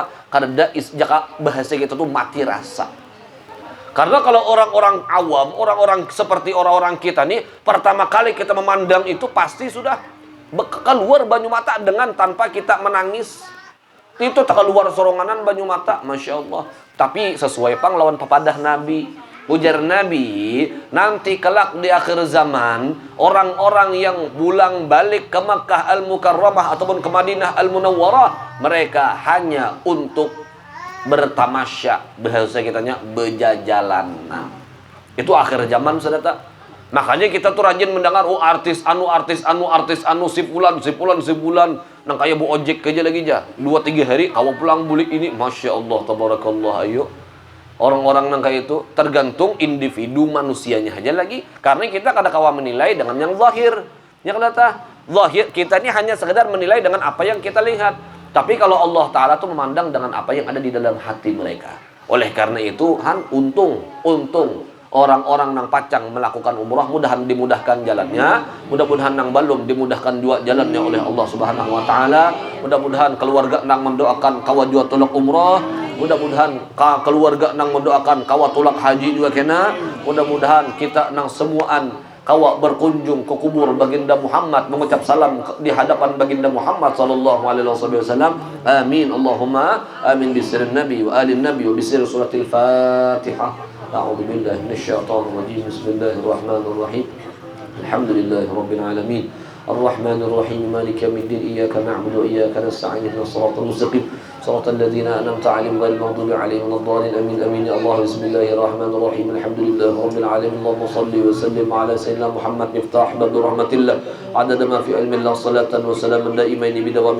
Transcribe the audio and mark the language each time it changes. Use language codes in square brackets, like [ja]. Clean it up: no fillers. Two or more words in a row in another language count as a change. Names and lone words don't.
[bjn] Karena jaka bahasa kita tuh mati rasa. Karena kalau orang-orang awam, orang-orang seperti orang-orang kita nih, pertama kali kita memandang itu pasti sudah keluar banyu mata dengan tanpa kita menangis. Itu tak keluar soronganan banyu mata, [ar] ما شاء الله. [bjn] Tapi sesuai pang lawan papadah Nabi. Ujar Nabi, nanti kelak di akhir zaman, orang-orang yang pulang balik ke Makkah Al-Mukarramah ataupun ke Madinah Al-Munawwarah, mereka hanya untuk bertamasya, bahasa kitanya bejajalan. Nah, itu akhir zaman sudah tak. Makanya kita tuh rajin mendengar artis anu si fulan nang kayak bu ojek aja lagi aja 2-3 hari awal pulang bulik ini, [ar] ما شاء الله تبارك الله. [bjn] Ayo orang-orang nang kayak itu tergantung individu manusianya aja lagi. Karena kita kada kawa menilai dengan yang zahir. [id] Yang kata zahir kita ini hanya sekedar menilai dengan apa yang kita lihat. Tapi kalau Allah Ta'ala tuh memandang dengan apa yang ada di dalam hati mereka. [bjn] Oleh karena itu, untung orang-orang nang pacang melakukan umrah mudahan dimudahkan jalannya, mudah-mudahan nang belum dimudahkan juga jalannya oleh Allah [ar] سبحانه وتعالى, [bjn] mudah-mudahan keluarga nang mendoakan kawa jua tolak umrah, mudah-mudahan keluarga nang mendoakan kawa tolak haji juga kena, mudah-mudahan kita nang semuaan kawa berkunjung ke kubur baginda Muhammad, mengucap salam di hadapan baginda Muhammad [ar] صلى الله عليه وسلم. آمين اللهم آمين بسر النبي وآل النبي وبسر سورة الفاتحة. أعوذ بالله من الشيطان الرجيم بسم الله الرحمن الرحيم الحمد لله رب العالمين الرحمن الرحيم مالك يوم الدين إياك نعبد وإياك نستعين اهدنا الصراط المستقيم صراط الذين أنعمت عليهم غير المغضوب عليهم ولا الضالين آمين آمين يا الله بسم الله الرحمن الرحيم الحمد لله رب العالمين اللهم صل وسلم على سيدنا محمد مفتاح باب رحمة الله عدد ما في علم الله صلاة وسلاما دائمين بدوام